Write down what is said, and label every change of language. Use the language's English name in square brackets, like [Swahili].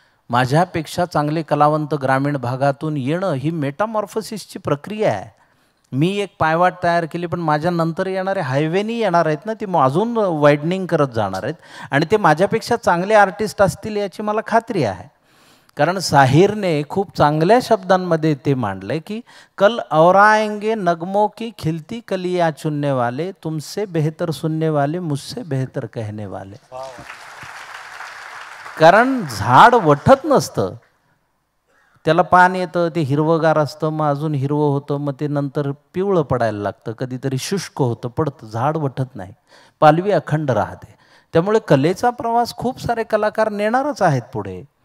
[Marathi] माझ्यापेक्षा चांगले कलावंत ग्रामीण भागातून येणं ही मेटामॉर्फोसिसची प्रक्रिया आहे. मी एक पायवाट तयार केली, पण माझ्या नंतर येणारे हायवेनी येणार आहेत ना, ती अजून वाईडनिंग करत जाणार आहेत. आणि ते माझ्यापेक्षा चांगले आर्टिस्ट असतील याची मला खात्री आहे. कारण साहिरने खूप चांगल्या शब्दांमध्ये ते मांडलंय की [Hindi] कल और आएंगे नगमों की खिलती कलियां चुनने वाले, तुमसे बेहतर सुनने वाले, मुझसे बेहतर कहने वाले. [Marathi] कारण झाड वठत नसतं, त्याला पान येतं, ते हिरवंगार असतं, मग अजून हिरवं होतं, मग ते नंतर पिवळं पडायला लागतं, कधीतरी शुष्क होतं, पडतं. झाड वठत नाही, पालवी अखंड राहते. त्यामुळे कलेचा प्रवास खूप सारे कलाकार नेणारच आहेत पुढे.